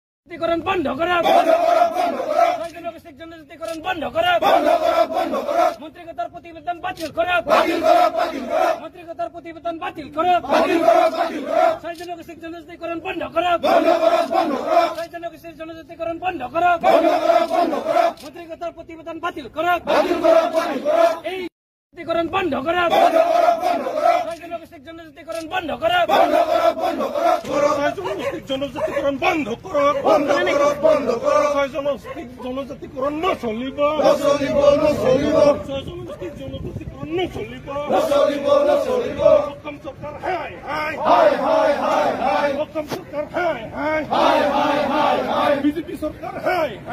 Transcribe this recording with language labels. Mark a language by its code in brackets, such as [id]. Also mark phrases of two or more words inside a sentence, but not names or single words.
[as] জনজাতিকরণ বন্ধ করা জনজাতিকরণ বন্ধ করা মন্ত্রিগতার প্রতিবেদন বাতিল করা মন্ত্রিগতার প্রতিবেদন বাতিল করা জনজাতিকরণ বন্ধ করা জনজাতিকরণ বন্ধ করা মন্ত্রিগতার প্রতিবেদন বাতিল করা এই জনজাতিকরণ বন্ধ করা জনজাতিকরণ বন্ধ করা জনজাতিকরণ বন্ধ করো জনজাতিকরণ নচলিব জনজাতিকরণ নচলিব অসম চৰকাৰ হাই অসম চৰকাৰ হাই বিজেপি চৰকাৰ হাই